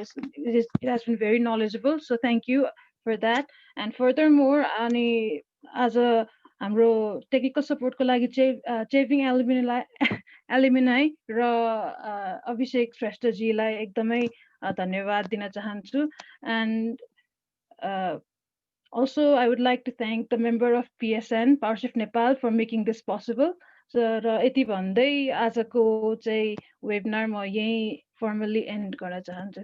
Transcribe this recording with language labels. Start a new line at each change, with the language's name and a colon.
English: It has been very knowledgeable, so thank you for that. And further more
Nepali: अनि आज हाम्रो technical सपोर्टको लागि चाहिँ चेभिङ एलुमिनाई र अभिषेक श्रेष्ठजीलाई एकदमै धन्यवाद दिन चाहन्छु।
English: And also I would like to thank the member of PSN PowerShift Nepal for making this possible.
Nepali: र यति भन्दै आजको चाहिँ वेबिनार म यही
English: formally end
Nepali: गर्न चाहन्छु।